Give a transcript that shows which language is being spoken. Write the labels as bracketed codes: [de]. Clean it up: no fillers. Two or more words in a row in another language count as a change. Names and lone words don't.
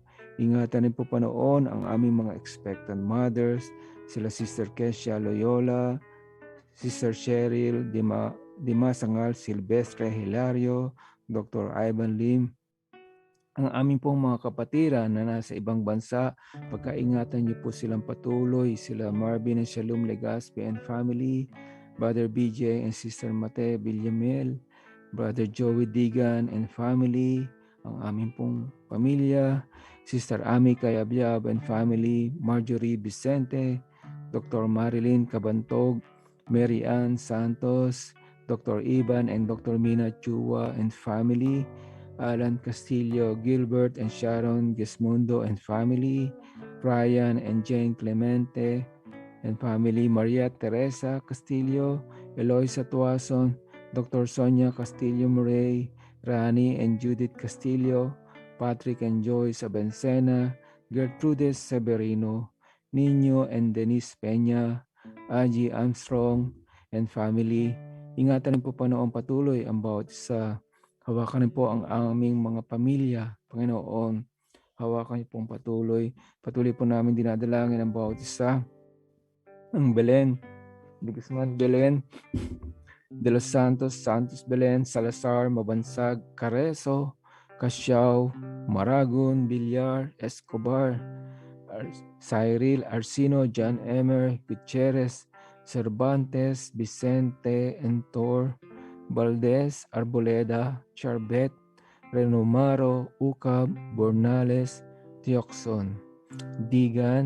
[tl] Ingatan din po Panginoon ang aming mga [en] expectant mothers, [tl] sila Sister Kesha Loyola, Sister Cheryl Dimasangal Silvestre Hilario, Dr. Ivan Lim, ang aming pong mga kapatiran na nasa ibang bansa, pagkaingatan niyo po silang patuloy, sila Marvin and Shalom Legaspi [en] and family, [tl] Brother BJ and Sister Mate Villamel, Brother Joey Digan [en] and family, [tl] ang aming pong pamilya, Sister Ami Kayabyab [en] and family, [tl] Marjorie Vicente, Dr. Marilyn Cabantog, Mary Ann Santos, Dr. Ivan and Dr. Mina Chua [en] and family, [tl] Alan Castillo, Gilbert and Sharon Gesmundo [en] and family, [tl] Brian and Jane Clemente [en] and family, [tl] Maria Teresa Castillo, Eloisa Tuason, Dr. Sonia Castillo Murray, Rani and Judith Castillo, Patrick and Joyce Abencena, Gertrudes Severino, Nino and Denise Peña, Aji Armstrong [en] and family. [tl] Ingatan po Panginoon patuloy ang bawat isa. Hawakan niyo po ang aming mga pamilya, Panginoon. Hawakan niyo pong patuloy. Patuloy po namin dinadalangin ang bawat isa. Ang Belen, De Guzman Belen, De Los Santos, Santos Belen, Salazar, Mabansag, Careso, Casiao, Maragon, Villar, Escobar, Cyril, Arsino, John Emer, Gutierrez, Cervantes, Vicente, Entor, Valdez, Arboleda, Charbet, Renomaro, Ucab, Bornales, Tioxon, Digan,